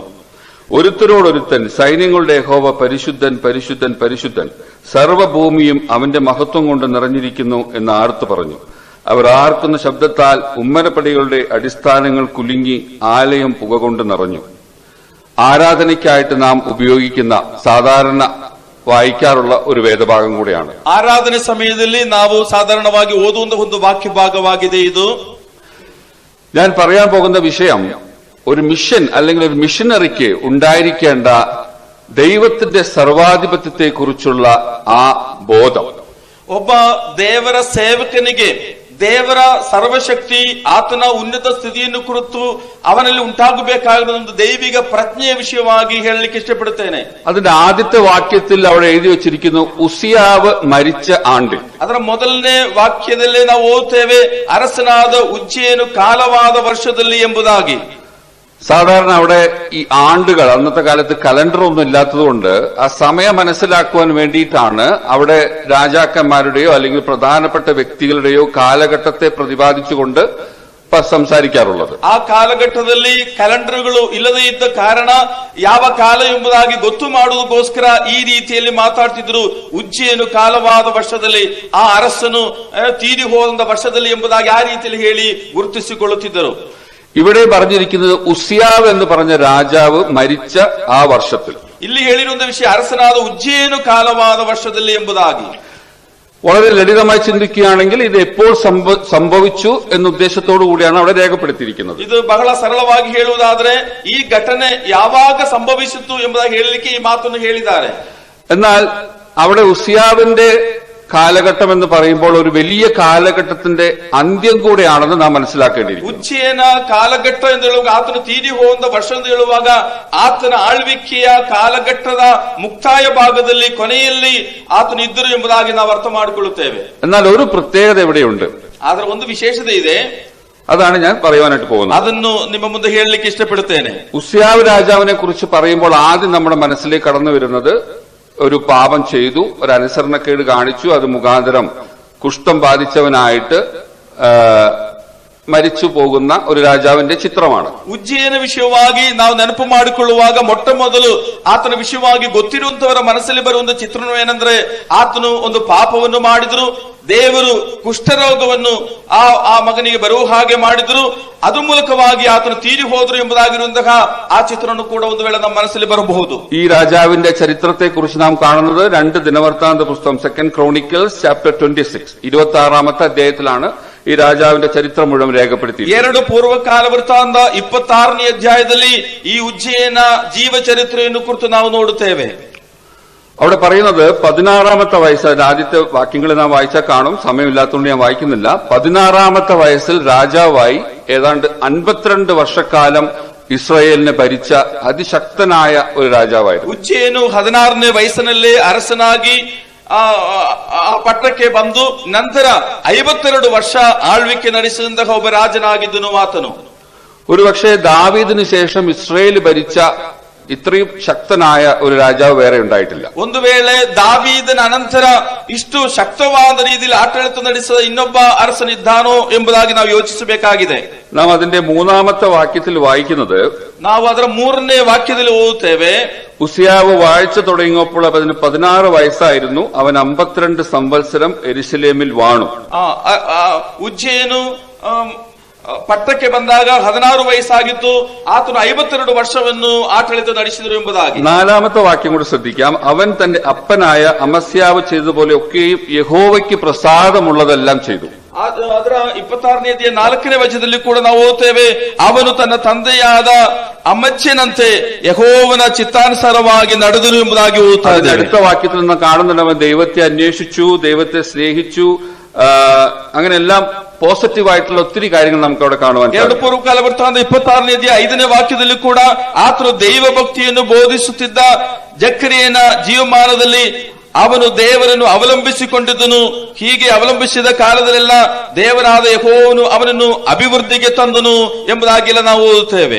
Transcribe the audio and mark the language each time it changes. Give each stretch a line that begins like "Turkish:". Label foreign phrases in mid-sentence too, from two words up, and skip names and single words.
Malayalam: ഒരുത്തരോടൊരുത്തൻ, സൈന്യങ്ങളുടെ യഹോവ പരിശുദ്ധൻ പരിശുദ്ധൻ പരിശുദ്ധൻ, സർവ്വഭൂമിയും അവന്റെ മഹത്വം കൊണ്ട് നിറഞ്ഞിരിക്കുന്നു എന്ന് ആർത്തു പറഞ്ഞു. അവർ ആർക്കുന്ന ശബ്ദത്താൽ ഉമ്മരപ്പടികളുടെ അടിസ്ഥാനങ്ങൾ കുലുങ്ങി ആലയം പുക കൊണ്ട് നിറഞ്ഞു. ആരാധനയ്ക്കായിട്ട് നാം ഉപയോഗിക്കുന്ന സാധാരണ വായിക്കാറുള്ള ഒരു വേദഭാഗം കൂടെയാണ്.
Kannada: ಆರಾಧನೆ ಸಮಯದಲ್ಲಿ ನಾವು ಸಾಧಾರಣವಾಗಿ ಓದುವಂತಹ ಒಂದು ವಾಕ್ಯ ಭಾಗವಾಗಿದೆ ಇದು.
Malayalam: ഞാൻ പറയാൻ പോകുന്ന വിഷയം ഒരു മിഷൻ അല്ലെങ്കിൽ ഒരു മിഷനറിക്ക് ഉണ്ടായിരിക്കേണ്ട ദൈവത്തിന്റെ സർവാധിപത്യത്തെക്കുറിച്ചുള്ള ആ ബോധം.
Kannada: ಒಬ್ಬ ದೇವರ ಸೇವಕನಿಗೆ ದೇವರ ಸರ್ವಶಕ್ತಿ, ಆತನ ಉನ್ನತ ಸ್ಥಿತಿಯನ್ನು ಕುರಿತು ಅವನಲ್ಲಿ ಉಂಟಾಗಬೇಕಾಗಿರುವ ಒಂದು ದೈವಿಕ ಪ್ರಜ್ಞೆಯ ವಿಷಯವಾಗಿ ಹೇಳಲಿಕ್ಕೆ ಇಷ್ಟಪಡುತ್ತೇನೆ.
Malayalam: അതിന്റെ ആദ്യത്തെ വാക്യത്തിൽ അവിടെ എഴുതി വച്ചിരിക്കുന്നു, ഉസിയാവ് മരിച്ച ആണ്ടിൽ.
Kannada: ಅದರ ಮೊದಲನೇ ವಾಕ್ಯದಲ್ಲಿ ನಾವು ಓದುತ್ತೇವೆ, ಅರಸನಾದ ಉಜ್ಜೀಯನು ಕಾಲವಾದ ವರ್ಷದಲ್ಲಿ ಎಂಬುದಾಗಿ.
Malayalam: സാധാരണ അവിടെ ഈ ആണ്ടുകൾ, അന്നത്തെ കാലത്ത് കലണ്ടർ ഒന്നും ഇല്ലാത്തതുകൊണ്ട് ആ സമയം മനസ്സിലാക്കുവാൻ വേണ്ടിയിട്ടാണ് അവിടെ രാജാക്കന്മാരുടെയോ അല്ലെങ്കിൽ പ്രധാനപ്പെട്ട വ്യക്തികളുടെയോ കാലഘട്ടത്തെ പ്രതിപാദിച്ചുകൊണ്ട് സംസാരിക്കാറുള്ളത്.
Kannada: ಆ ಕಾಲಘಟ್ಟದಲ್ಲಿ ಕ್ಯಾಲೆಂಡರ್ಗಳು ಇಲ್ಲದೇ ಇದ್ದ ಕಾರಣ ಯಾವ ಕಾಲ ಎಂಬುದಾಗಿ ಗೊತ್ತು ಮಾಡುವುದಕ್ಕೋಸ್ಕರ ಈ ರೀತಿಯಲ್ಲಿ ಮಾತಾಡ್ತಿದ್ರು. ಉಜ್ಜೀಯನು ಕಾಲವಾದ ವರ್ಷದಲ್ಲಿ, ಆ ಅರಸನು ತೀರಿ ಹೋದ ವರ್ಷದಲ್ಲಿ ಎಂಬುದಾಗಿ ಆ ರೀತಿಯಲ್ಲಿ ಹೇಳಿ ಗುರುತಿಸಿಕೊಳ್ಳುತ್ತಿದ್ದರು.
Malayalam: ഇവിടെ പറഞ്ഞിരിക്കുന്നത് ഉസിയാവ് എന്ന് പറഞ്ഞ രാജാവ് മരിച്ച ആ വർഷത്തിൽ.
Kannada: ಇಲ್ಲಿ ಹೇಳಿರುವಂತ ವಿಷಯ ಅರಸನಾದ ಉಜ್ಜೀಯನು ಕಾಲವಾದ ವರ್ಷದಲ್ಲಿ ಎಂಬುದಾಗಿ.
Malayalam: വളരെ ലളിതമായി ചിന്തിക്കുകയാണെങ്കിൽ ഇത് എപ്പോൾ സംഭവിച്ചു എന്ന ഉദ്ദേശത്തോടു കൂടിയാണ് അവിടെ രേഖപ്പെടുത്തിയിരിക്കുന്നത്.
Kannada: ಇದು ಬಹಳ ಸರಳವಾಗಿ ಹೇಳುವುದಾದರೆ ಈ ಘಟನೆ ಯಾವಾಗ ಸಂಭವಿಸಿತು ಎಂಬುದಾಗಿ ಹೇಳಲಿಕ್ಕೆ ಈ ಮಾತನ್ನು ಹೇಳಿದ್ದಾರೆ.
Malayalam: എന്നാൽ അവിടെ ഉസിയാവിന്റെ കാലഘട്ടം എന്ന് പറയുമ്പോൾ ഒരു വലിയ കാലഘട്ടത്തിന്റെ അന്ത്യം കൂടെയാണെന്ന് നാം മനസ്സിലാക്കേണ്ടിയിരിക്കുന്നു.
Kannada: ಉಜ್ಜಯನ ಕಾಲಘಟ್ಟ ಎಂದು ಹೇಳುವಾಗ ಆತನು ತೀರಿ ಹೋದ ವರ್ಷ ಎಂದು ಹೇಳುವಾಗ ಆತನ ಆಳ್ವಿಕೆಯ ಕಾಲಘಟ್ಟದ ಮುಕ್ತಾಯ ಭಾಗದಲ್ಲಿ ಕೊನೆಯಲ್ಲಿ ಆತನು ಇದ್ದರು ಎಂಬುದಾಗಿ ನಾವು ಅರ್ಥ ಮಾಡಿಕೊಳ್ಳುತ್ತೇವೆ.
Malayalam: എന്നാൽ ഒരു പ്രത്യേകത എവിടെയുണ്ട്.
Kannada: ಆದ್ರೆ ಒಂದು ವಿಶೇಷತೆ ಇದೆ,
Malayalam: അതാണ് ഞാൻ പറയുവാനായിട്ട് പോകുന്നത്.
Kannada: ಅದನ್ನು ನಿಮ್ಮ ಮುಂದೆ ಹೇಳಲಿಕ್ಕೆ ಇಷ್ಟಪಡುತ್ತೇನೆ.
Malayalam: ഉസ്യാവ് രാജാവിനെ കുറിച്ച് പറയുമ്പോൾ ആദ്യം നമ്മുടെ മനസ്സിലേക്ക് കടന്നു വരുന്നത് ഒരു പാപം ചെയ്തു, ഒരു അനുസരണക്കേട് കാണിച്ചു, അത് മുഖാന്തരം കുഷ്ഠം ബാധിച്ചവനായിട്ട് മരിച്ചു പോകുന്ന ഒരു രാജാവിന്റെ ചിത്രമാണ്.
Kannada: ಉಜ್ಜಯನ ವಿಷಯವಾಗಿ ನಾವು ನೆನಪು ಮಾಡಿಕೊಳ್ಳುವಾಗ ಮೊಟ್ಟ ಮೊದಲು ಆತನ ವಿಷಯವಾಗಿ ಗೊತ್ತಿರುವಂತವರ ಮನಸ್ಸಲ್ಲಿ ಬರುವಂತ ಚಿತ್ರಣವೇನೆಂದ್ರೆ ಆತನು ಒಂದು ಪಾಪವನ್ನು ಮಾಡಿದ್ರು, ದೇವರು ಕುಷ್ಠರೋಗವನ್ನು ಆ ಮಗನಿಗೆ ಬರುವ ಹಾಗೆ ಮಾಡಿದ್ರು, ಅದು ಮೂಲಕವಾಗಿ ಆತನು ತೀರಿ ಹೋದ್ರು ಎಂಬುದಾಗಿರುವಂತಹ ಆ ಚಿತ್ರವನ್ನು ಕೂಡ ಒಂದು ವೇಳೆ ನಮ್ಮ ಮನಸ್ಸಲ್ಲಿ ಬರಬಹುದು.
Malayalam: ഈ രാജാവിന്റെ ചരിത്രത്തെ കുറിച്ച് നാം കാണുന്നത് 2 ദിനവൃത്താന്ത പുസ്തകം 2
English: Chronicles chapter
Malayalam: 26 26ാമത്തെ അധ്യായത്തിലാണ് ഈ രാജാവിന്റെ ചരിത്രം മുഴുവൻ രേഖപ്പെടുത്തി.
Kannada: 2 പൂರ್ವಕಾಲ ವೃತ್ತಾಂತ 26ನೇ ಅಧ್ಯಾಯದಲ್ಲಿ ಈ ಉಜ್ಜಯನ ജീവചരിത്രವನ್ನು ಕುರಿತು ನಾವು ನೋಡುತ್ತೇವೆ.
Malayalam: അവിടെ പറയുന്നത് 16ാമത്തെ വയസ്സ്, അതിന്റെ ആദ്യത്തെ വാക്യങ്ങൾ നാം വായിച്ചാൽ കാണും, സമയമില്ലാത്തതുകൊണ്ട് ഞാൻ വായിക്കുന്നില്ല. 16ാമത്തെ വയസ്സിൽ രാജാവായി ഏതാണ്ട് 52 വർഷക്കാലം ഇസ്രായേലിനെ ഭരിച്ച അതിശക്തനായ ഒരു രാജാവായിരുന്നു.
Kannada: ಉಜ್ಜಯನು 16ನೇ ವಯಸ್ಸಿನಲ್ಲೇ ಅರಸನಾಗಿ ಆ ಪಟ್ಟಕ್ಕೆ ಬಂದು ನಂತರ 52 ವರ್ಷ ಆಳ್ವಿಕೆ ನಡೆಸಿದಂತಹ ಒಬ್ಬ ರಾಜನಾಗಿದ್ದನು ಆತನು.
Malayalam: ഒരുപക്ഷെ ദാവീദിന് ശേഷം ഇസ്രായേൽ ഭരിച്ച ഇത്രയും ശക്തനായ ഒരു രാജാവ് വേറെ ഉണ്ടായിട്ടില്ല.
Kannada: ಒಂದು ವೇಳೆ ದಾವೀದನ ಅನಂತರ ಇಷ್ಟು ಶಕ್ತವಾದ ರೀತಿಯಲ್ಲಿ ಆಡಳಿತ ನಡೆಸಿದ ಇನ್ನೊಬ್ಬ ಅರಸನಿದ್ದಾನೋ ಎಂಬುದಾಗಿ ನಾವು ಯೋಚಿಸಬೇಕಾಗಿದೆ.
Malayalam: നാം അതിന്റെ 3ാമത്തെ വാക്യത്തിൽ വായിക്കുന്നത്,
Kannada: ನಾವು ಅದರ 3ನೇ ವಾಕ್ಯದಲ್ಲಿ ಓದುತ್ತೇವೆ,
Malayalam: ഉസിയാവ് വാഴ്ച തുടങ്ങിയപ്പോൾ അതിന് 16 വയസ്സായിരുന്നു, അവൻ 52 സംവത്സരം യെരൂശലേമിൽ വാണു.
Kannada: ಉಜ್ಜಯನು ಪಟ್ಟಕ್ಕೆ ಬಂದಾಗ 16 ವಯಸ್ಸಾಗಿತ್ತು, ಆತನು 52 ವರ್ಷವನ್ನು ಆಡಳಿತ ನಡೆಸಿದರು ಎಂಬುದಾಗಿ.
Malayalam: 4ാമത്തെ വാക്യം കൂടി ശ്രദ്ധിക്കാം. അവൻ തന്റെ അപ്പനായ അമസ്യാവ് ചെയ്തതുപോലെ ഒക്കെയും യഹോവയ്ക്ക് പ്രസാദമുള്ളതെല്ലാം ചെയ്തു.
Kannada: ಅದರ 26ನೇ ಅಧ್ಯಾಯ 4ನೇ ವಚನದಲ್ಲಿ ಕೂಡ ನಾವು ಓದುತ್ತೇವೆ, ಅವನು ತನ್ನ ತಂದೆಯಾದ ಅಮಚ್ಯನಂತೆ ಯೆಹೋವನ ಚಿತ್ತಾನುಸಾರವಾಗಿ ನಡೆದನು ಎಂಬುದಾಗಿ ಓದುತ್ತಾ ಇದ್ದೇವೆ.
Malayalam: അടുത്ത വാക്യത്തിൽ നിന്ന് കാണുന്നുണ്ട്, അവൻ ദൈവത്തെ അന്വേഷിച്ചു, ദൈവത്തെ സ്നേഹിച്ചു, അങ്ങനെയെല്ലാം പോസിറ്റീവായിട്ടുള്ള ഒത്തിരി കാര്യങ്ങൾ നമുക്ക് അവിടെ കാണുവാൻ.
Kannada: 2 പൂರ್ವಕಾಲ ವೃತ್ತಾಂತ 26ನೇ ಅಧ್ಯಾಯ 5ನೇ ವಾಕ್ಯದಲ್ಲಿ ಕೂಡ ಆತನು ದೈವ ಭಕ್ತಿಯನ್ನು ಬೋಧಿಸುತ್ತಿದ್ದ ಜಕರೀಯನ ಜೀವಮಾನದಲ್ಲಿ ಅವನು ದೇವರನ್ನು ಅವಲಂಬಿಸಿಕೊಂಡಿದ್ದನು. ಹೀಗೆ ಅವಲಂಬಿಸಿದ ಕಾಲದಲ್ಲೆಲ್ಲ ದೇವರಾದ ಯೆಹೋವನು ಅವನನ್ನು ಅಭಿವೃದ್ಧಿಗೆ ತಂದನು ಎಂಬುದಾಗೆಲ್ಲ ನಾವು ಓದುತ್ತೇವೆ.